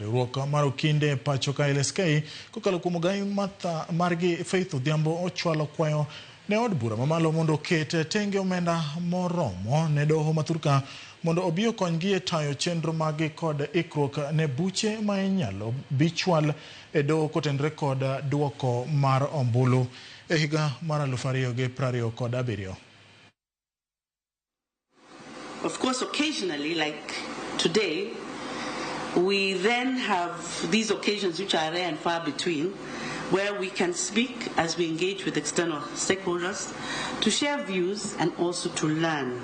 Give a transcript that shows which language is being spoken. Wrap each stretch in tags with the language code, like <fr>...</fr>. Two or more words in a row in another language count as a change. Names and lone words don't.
<luo>Riwruok mar okinde pacho ka LSK kokalo kuom ogai Martha margi Faith Odhiambo ochwalo kwayo ne od bura mamalo mondo oket tenge omenda moromo ne doho mathurka mondo obi okonygi e tayo chenro magi kod ikruok ne buche ma inyalo bichwal e doho kotenore kod duoko mar ombulu e higa mar 2027.</luo> <en>Of course, occasionally, like today, we then have these occasions which are rare and far between, where we can speak as we engage with external stakeholders to share views and also to learn.</en>